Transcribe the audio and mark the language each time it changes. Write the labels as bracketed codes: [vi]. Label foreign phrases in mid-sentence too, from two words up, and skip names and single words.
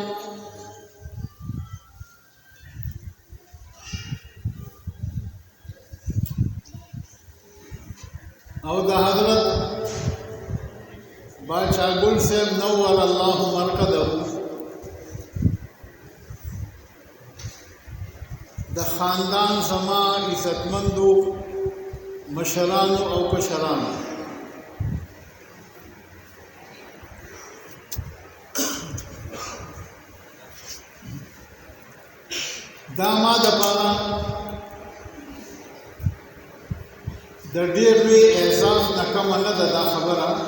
[ps] او دا حضرت بادشاہ گل صاحب [ar] نور اللہ مرقدہ [ps] دا خاندان زما عزتمندو مشرانو او کشرانو، دا ما د پاره د ډېر لوی احساس نه کمه نه ده دا خبره